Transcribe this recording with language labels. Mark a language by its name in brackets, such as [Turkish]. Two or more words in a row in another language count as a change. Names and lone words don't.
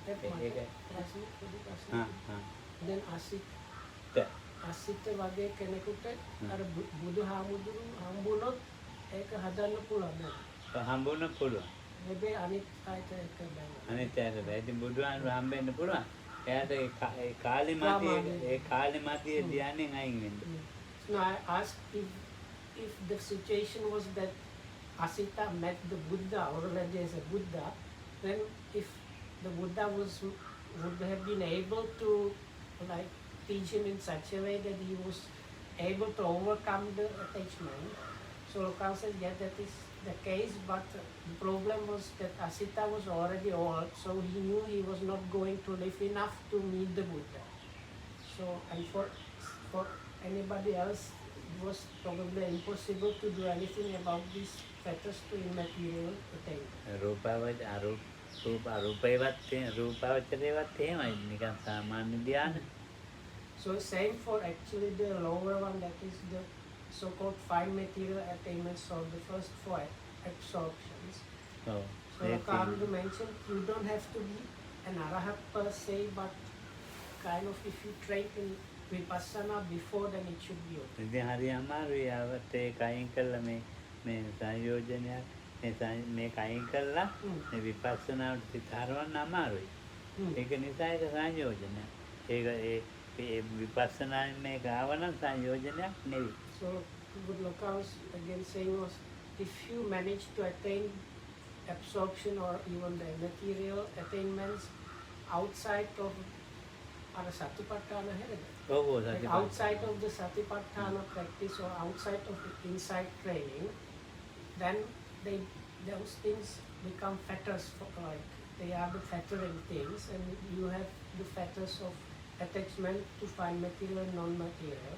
[Sinhala] then අසිත වගේ කෙනෙකුට අර බුදුහාමුදුරු හම්බුනොත් ඒක හදන්න පුළුවන් නේද? හම්බුන පුළුවන්. හැබැයි අනිත් අයට ඒක බෑ. අනිත් අයට බෑ. ඉතින් බුදුහාමුදුරු හම්බෙන්න පුළුවන්. එයාට ඒ කාලේ මැදියේ ධ්‍යානෙන් අයින් වෙන්න. [English] So I asked if the situation was that Asita met the Buddha already as a Buddha, then if the Buddha would have been able to like teach him in such a way that he was able to overcome the attachment. So Lokal said, yeah, that is the case, but the problem was that Asita was already old, so he knew he was not going to live enough to meet the Buddha. So, and for anybody else, it was probably impossible to do anything about these fetters to immaterial attainment. [Sinhala] රූපාවචරේවත් එහෙමයි නිකන් සාමාන්‍ය ධ්‍යාන. [English] So same for actually the lower one, that is the so-called fine material attainments or the first four absorptions. So Kamdu mentioned you don't have to be an arahat per se, but kind of if you train in vipassana before, then it should be okay. [Sinhala] ඉතින් හරි අමාරුයි ආවත් ඒක අයින් කළා මේ සංයෝජනයක් මේක අයින් කළා මේ විපස්සනාවට සිත හරවන්න අමාරුයි. ඒක නිසා ඒක සංයෝජනයක්. ඒක ඒ විපස්සනායෙන් මේක ආවනම් සංයෝජනයක් නෙවෙයි. [English] So what Loka was again saying was, if you manage to attain absorption or even the material attainments outside of Satipatthana, like outside of the Satipatthana practice or outside of the insight training, then those things become fetters, like they are the fettering things, and you have the fetters of attachment to fine material and non-material.